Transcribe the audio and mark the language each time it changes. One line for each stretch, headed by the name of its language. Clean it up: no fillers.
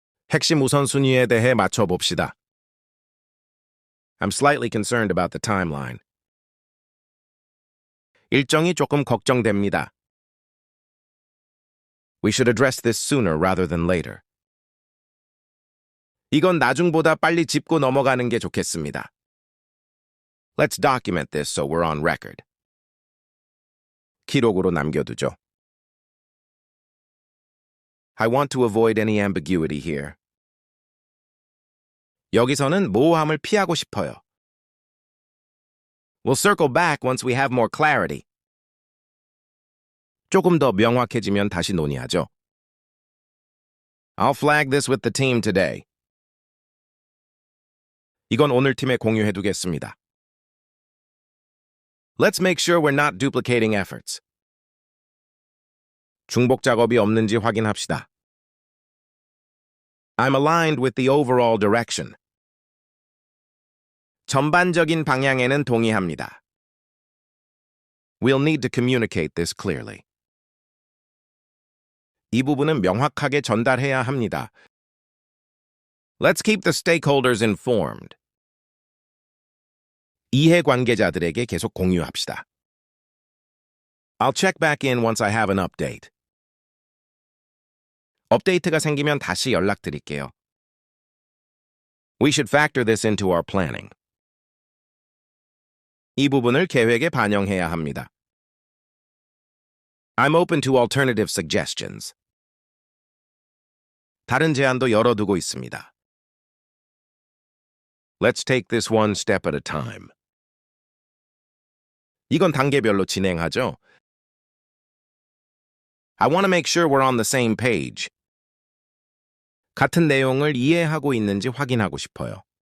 Korean: 핵심 우선순위에 대해 맞춰봅시다.
English: I'm slightly concerned about the timeline.
Korean: 일정이 조금 걱정됩니다.
English: We should address this sooner rather than later.
Korean: 이건 나중보다 빨리 짚고 넘어가는 게 좋겠습니다.
English: Let's document this so we're on record.
Korean: 기록으로 남겨두죠.
English: I want to avoid any ambiguity here.
Korean: 여기서는 모호함을 피하고 싶어요.
English: We'll circle back once we have more clarity.
Korean: 조금 더 명확해지면 다시 논의하죠.
English: I'll flag this with the team today.
Korean: 이건 오늘 팀에 공유해두겠습니다.
English: Let's make sure we're not duplicating efforts.
Korean: 중복 작업이 없는지 확인합시다.
English: I'm aligned with the overall direction.
Korean: 전반적인 방향에는 동의합니다.
English: We'll need to communicate this clearly.
Korean: 이 부분은 명확하게 전달해야 합니다.
English: Let's keep the stakeholders informed.
Korean: 이해관계자들에게 계속 공유합시다.
English: I'll check back in once I have an update.
Korean: 업데이트가 생기면 다시 연락드릴게요.
English: We should factor this into our planning.
Korean: 이 부분을 계획에 반영해야 합니다.
English: I'm open to alternative suggestions.
Korean: 다른 제안도 열어두고 있습니다.
English: Let's take this one step at a time.
Korean: 이건 단계별로 진행하죠.
English: I want to make sure we're on the same page.
Korean: 같은 내용을 이해하고 있는지 확인하고 싶어요.